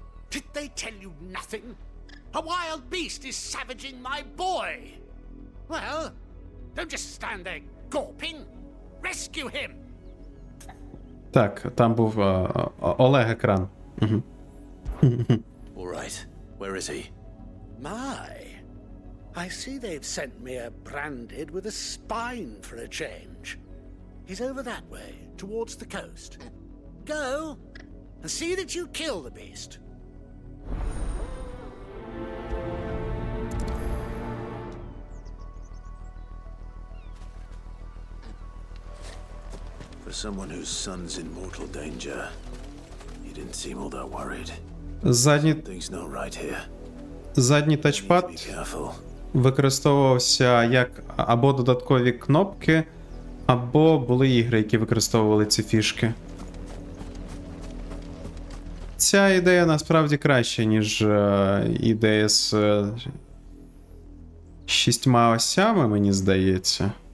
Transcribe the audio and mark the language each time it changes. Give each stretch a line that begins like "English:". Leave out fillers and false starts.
English: Did they tell you nothing? A wild beast is savaging my boy. Well, don't just stand there gawping. Rescue him.
Ukrainian: Так, там був OLED-екран. Угу.
English: All right. Where is he? My. I see they've sent me a branded with a spine for a change. He's over that way, towards the coast. Go and see that you kill the beast. For someone whose son's in mortal danger, you didn't seem all that worried. Things not right here.
Ukrainian: Задній
English: Be
Ukrainian: тачпад
English: careful.
Ukrainian: використовувався як або додаткові кнопки, або були ігри, які використовували ці фішки. Ця ідея насправді краща, ніж ідея з 6 осями, мені здається.